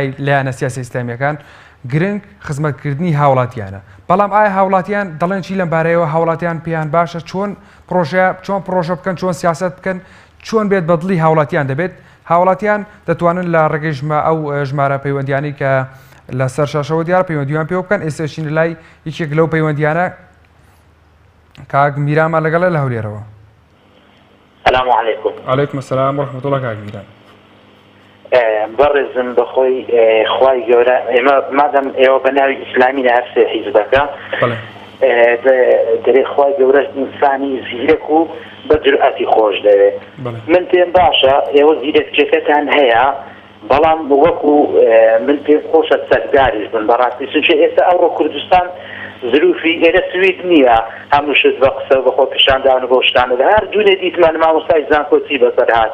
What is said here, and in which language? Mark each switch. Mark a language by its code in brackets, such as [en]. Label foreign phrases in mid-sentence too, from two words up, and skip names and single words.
[ckb] لایەنە سیاسی ئیسلامیەکان گرنگ خزمەتکردنی هاوڵاتیانە بەڵام ئایا هاوڵاتیان دەڵێن چی لەم بارەیەوە هاوڵاتیان پێیان باشە چۆن پرۆژە بکەن چۆن سیاست بکەن چۆن بێت بەدڵی هاوڵاتیان دەبێت هاوڵاتیان دەتوانن لە ڕێگەی ئەو ژمارە پەیوەندیانی کە لە سەر شاشەوە دیار پەیوەندیان پێ بکەن ئێستاشین لای یەکێک لەو پەیوەندیانە کاک میرامان لەگەڵە لە هەولێرەوە [ar] السلام عليكم. عليكم السلام ورحمة الله كاك میران. [ckb] بەڕێزم بەخۆی خوای گەورە ئێمە مادەم ئێوە بە ناوی ئیسلامی لە هەر سێ حیزبەکە دەرێ خوای گەورە ئینسانی زیرەک و بە جورئەتی خۆش دەوێت. من پێم باشە ئێوە زیرەکچەکەتان هەیە بەڵام وەکو من پێم خۆشە سەرداریش بن بەڕاستی چونکە ئێستا ئەوڕۆ کوردستان زروفی ئێرە سوید نییە هەموو شت بە قسە بەخۆ پیشاندان و بۆ شتانە هەر دوونێ دیتمان مامۆستای زانکۆچی بەسەر هات.